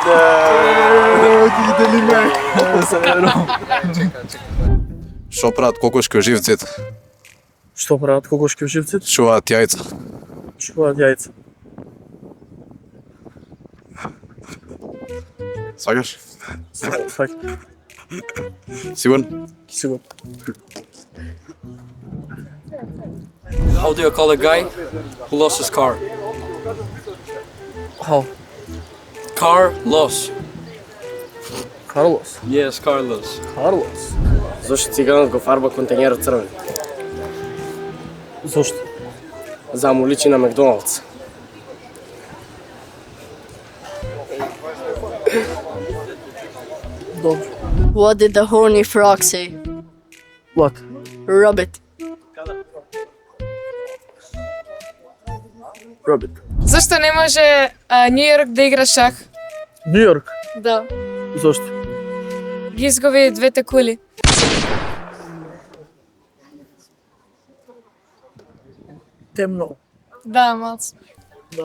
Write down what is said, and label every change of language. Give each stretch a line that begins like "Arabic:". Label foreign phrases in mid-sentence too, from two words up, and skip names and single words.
Macedonian: Шо прават кокошки во живците? Што прават кокошки во живците? Чуваат јајца. Чуваат јајца. Сваѓаш? Факт. Сигурно? Сигурно.
English: How do you call a guy who lost his car? How? Car loss.
Macedonian: Карлос.
English: Yes, car loss.
Macedonian: Карлос. Зошто циганот го фарба контејнерот црвен? Зошто? За да му личи на Макдоналдс. Добро.
English: What did the horny frog say? What? Rabbit. Rabbit.
Macedonian: Зашто не може Нью Йорк да игра шах? Нью Йорк. Да. Зошто? Ги изгуби двете кули. Темно. Да, малце. Да.